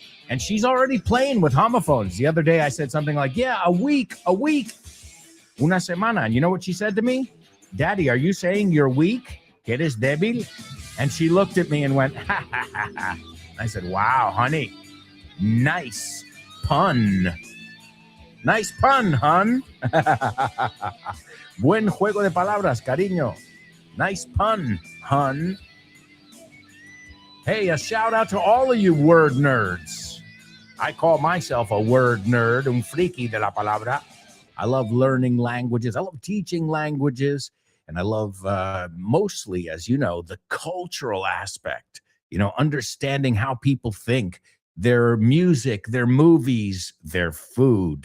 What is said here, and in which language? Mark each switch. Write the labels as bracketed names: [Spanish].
[English] And she's already playing with homophones. The other day I said something like, yeah, a week, [Spanish] una semana. [English] And you know what she said to me? Daddy, are you saying you're weak? [Spanish] Que eres débil? [English] And she looked at me and went, ha, ha, ha, ha. I said, wow, honey, nice pun. Nice pun, hun. [Spanish] Buen juego de palabras, cariño. [English] Nice pun, hun. Hey, a shout out to all of you word nerds. I call myself a word nerd, [Spanish] un friki de la palabra. [English] I love learning languages. I love teaching languages. And I love mostly, as you know, the cultural aspect, understanding how people think, their music, their movies, their food.